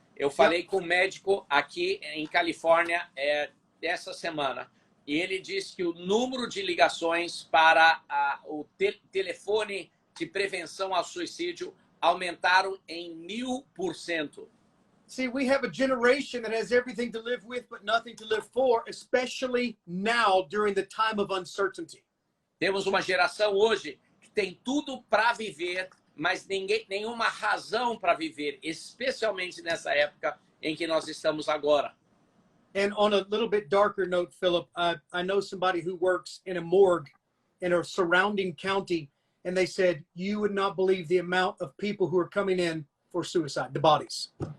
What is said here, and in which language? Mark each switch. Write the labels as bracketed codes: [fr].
[pt] Eu falei com um médico aqui em Califórnia essa semana e ele disse que o número de ligações para o telefone de prevenção ao suicídio aumentaram em 1000%. [en] See, we have a generation that has everything to live with but nothing to live for, especially now during the time of uncertainty. [pt] Temos uma geração hoje que tem tudo para viver, mas nenhuma razão para viver, especialmente nessa época em que nós estamos agora. [en] And on a little bit darker note, Philip, I know somebody who works in a morgue in a surrounding county, and they said, you would not believe the amount of people who are coming in for suicide, the bodies.